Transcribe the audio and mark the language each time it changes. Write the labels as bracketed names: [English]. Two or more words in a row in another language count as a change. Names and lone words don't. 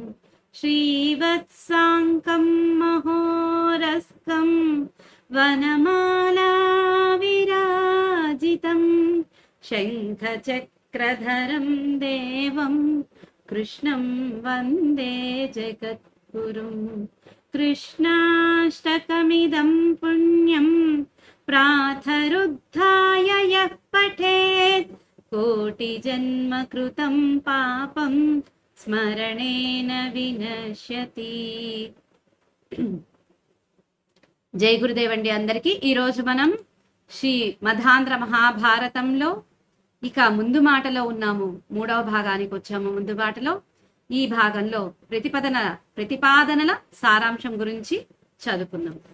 [Sanskrit] श्रीवत्साङ्कं महोरस्कं वनमाला विराजितं शङ्खचक्रधरं देवं कृष्णं वन्दे जगद्गुरुम्। कृष्णाष्टकमिदं पुण्यं प्रातरुद्धाय यः पठेत् कोटिजन्म कृतं पापं स्मरणेन विनश्यति। [Hindi] जय गुरुदेव [Telugu] అండి అందరికీ. ఈరోజు మనం శ్రీ మధ్యాంధ్ర మహాభారతంలో ఇక ముందు మాటలో ఉన్నాము. 3వ భాగానికి వచ్చాము. ముందు మాటలో ఈ భాగంలో ప్రతిపాదనల సారాంశం గురించి చదువుకుందాం.